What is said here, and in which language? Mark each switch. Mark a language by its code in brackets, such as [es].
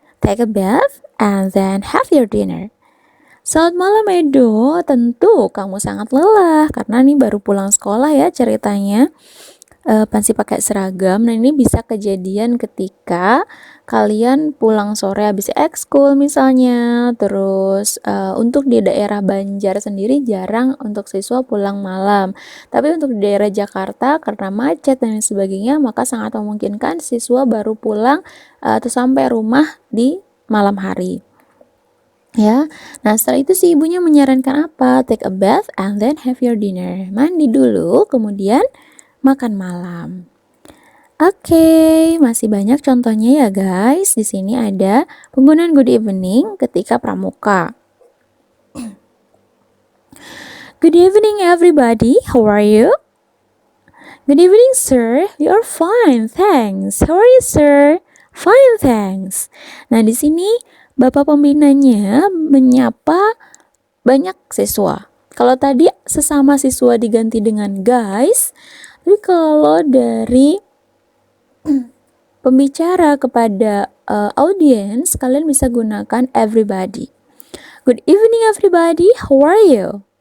[en] Take a bath and then have your dinner. [id] Selamat malam, Edo. Tentu kamu sangat lelah karena ini baru pulang sekolah ya ceritanya. Pasti pakai seragam. Nah, ini bisa kejadian ketika kalian pulang sore habis ekskul misalnya. Terus untuk di daerah Banjar sendiri jarang untuk siswa pulang malam. Tapi untuk di daerah Jakarta karena macet dan sebagainya, maka sangat memungkinkan siswa baru pulang atau sampai rumah di malam hari. Ya, nah setelah itu si ibunya menyarankan apa? [en] Take a bath and then have your dinner. [id] Mandi dulu, kemudian makan malam. Oke, masih banyak contohnya ya guys. Di sini ada penggunaan [en] good evening [id] ketika pramuka. [en] Good evening everybody, how are you? Good evening sir, we are fine, thanks. How are you sir? Fine, thanks. [id] Nah, di sini Bapak pembinanya menyapa banyak siswa. Kalau tadi sesama siswa diganti dengan guys, tapi kalau dari pembicara kepada audiens, kalian bisa gunakan everybody. [en] Good evening everybody, how are you?